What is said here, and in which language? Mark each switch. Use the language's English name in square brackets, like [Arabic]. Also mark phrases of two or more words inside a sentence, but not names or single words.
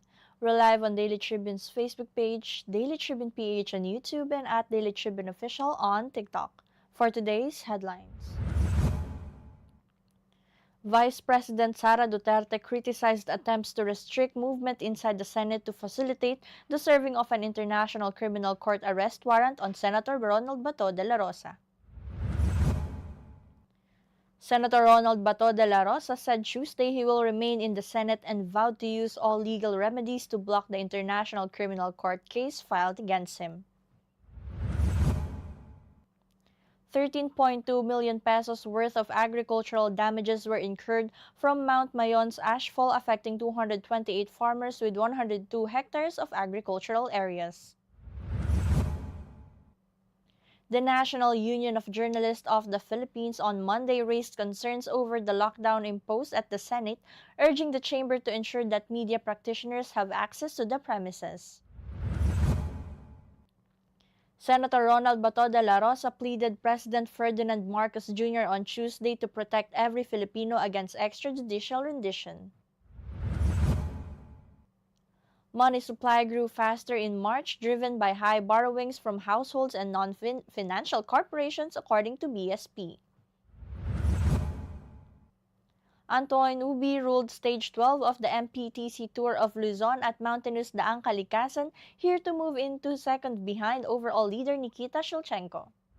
[English] We're live on Daily Tribune's Facebook page, Daily Tribune PH on YouTube, and at Daily Tribune Official on TikTok. For today's headlines, Vice President Sara Duterte criticized attempts to restrict movement inside the Senate to facilitate the serving of an international criminal court arrest warrant on Senator Ronald Bato de la Rosa. Senator Ronald Bato de la Rosa said Tuesday he will remain in the Senate and vowed to use all legal remedies to block the International Criminal Court case filed against him. 13.2 million pesos worth of agricultural damages were incurred from Mount Mayon's ashfall affecting 228 farmers with 102 hectares of agricultural areas. The National Union of Journalists of the Philippines on Monday raised concerns over the lockdown imposed at the Senate, urging the chamber to ensure that media practitioners have access to the premises. Senator Ronald Bato de la Rosa pleaded President Ferdinand Marcos Jr. on Tuesday to protect every Filipino against extrajudicial rendition. Money supply grew faster in March, driven by high borrowings from households and non-financial corporations, according to BSP. Antoine Ubi ruled Stage 12 of the MPTC Tour of Luzon at Mountainous Daang Kalikasan, here to move into second behind overall leader Nikita Shulchenko.